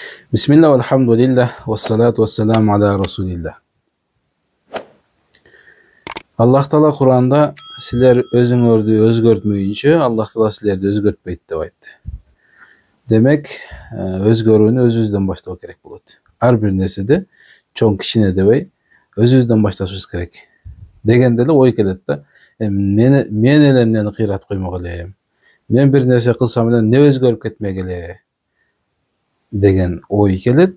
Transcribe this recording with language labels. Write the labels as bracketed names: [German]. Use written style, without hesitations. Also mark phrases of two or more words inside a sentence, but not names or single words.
[Arabic] بسم الله، الحمد لله، والصلاة والسلام على رسول الله. [Kyrgyz] Аллах Таала Куранда сизлер өзүңөрдү өзгөртмөйүнчө Аллах Таала сизлерди өзгөртпейт деп айтты. Демек, өзгөрүүнү өзүбүздөн баштоо керек болот. Ар бир нерседе чоң кичине дебей, өзүбүздөн башташыбыз керек. Дегенде эле ой келет да, мен эле эмнени кыйратып коймок элем. Мен бир нерсе кылсам эле эмне өзгөрүп кетмек эле деген ой келет.